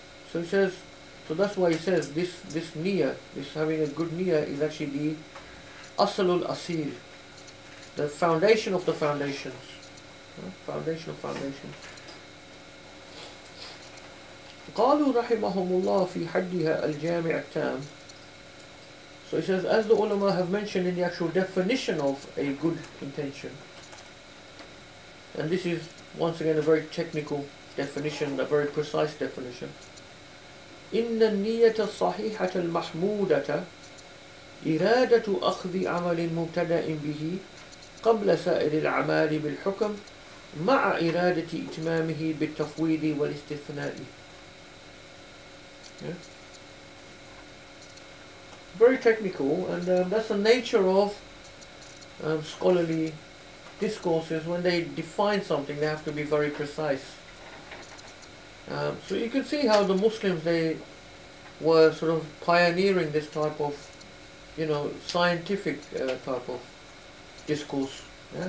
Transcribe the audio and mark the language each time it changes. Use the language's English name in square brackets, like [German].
[English] So he says, so that's why he says this niyyah, this having a good niyyah, is actually the asalul asil, the foundation of the foundations. Foundation of foundations. [Arabic] قالوا رحمهم الله في حدها الجامع التام. [English] So he says, as the ulama have mentioned in the actual definition of a good intention, and this is once again a very technical definition, a very precise definition. [Arabic] إن النية الصحيحة المحمودة إرادة أخذ عمل مبتدأ به قبل سائر الأعمال بالحكم مع إرادة إتمامه بالتفويض والاستثناء. [English] Yeah. Very technical, and that's the nature of scholarly discourses. When they define something, they have to be very precise. So you can see how the Muslims, they were sort of pioneering this type of, scientific type of discourse. Yeah?